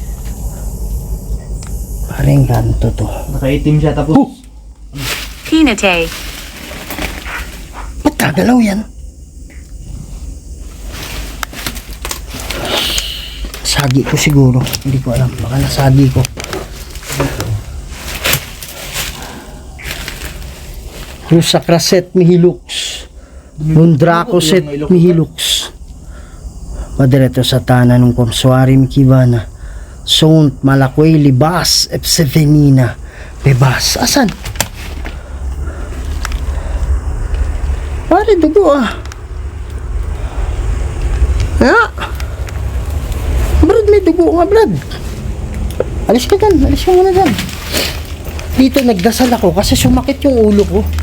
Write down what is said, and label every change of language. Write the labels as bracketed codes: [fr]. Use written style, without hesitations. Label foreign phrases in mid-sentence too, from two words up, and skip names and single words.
[tl] Parang ganto to. Nakaitim siya tapos Pinate. Ba't gagalaw yan? Sagi ko siguro. Hindi ko alam. Baka nasagi ko. Rusakraset mihilux. Mundracoset mihilux. Padreto satana nung komsuari mikivana. Sont malakwe libas epsevenina. Bebas. Asan? Pare, dugo ah. Ha? Brad, may dugo nga, Brad. Alis ka dyan. Alis ka muna dyan. Dito nagdasal ako kasi sumakit yung ulo ko.